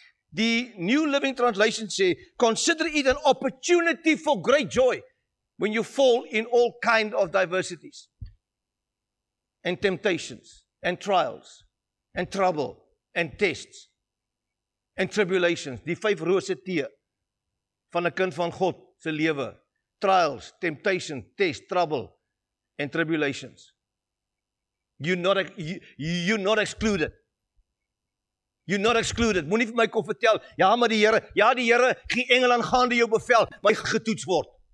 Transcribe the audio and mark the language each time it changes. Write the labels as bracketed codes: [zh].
[af] Die New Living Translation sê, [en] consider it an opportunity for great joy when you fall in all kind of diversities and temptations and trials and trouble and tests and tribulations. [af] Die 5 rose tee van 'n kind van God se lewe. [en] Trials, temptation, test, trouble, and tribulations. You're not excluded. You're not excluded. [af] Moenie vir my kom vertel, maar die Here gee engele aangaande jou bevel, maar jy gaan getoets word.